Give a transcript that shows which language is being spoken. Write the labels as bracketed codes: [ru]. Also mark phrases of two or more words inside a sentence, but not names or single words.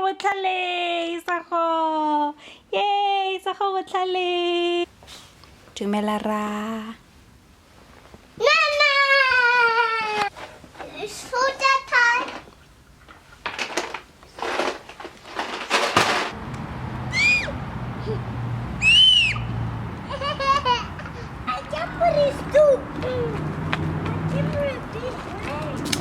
[tn] botlhale! Isa ko! Yay! Isa ko botlhale! Dumela ra! Mama! [en] It's photo time. I can put his too. I can put it this way.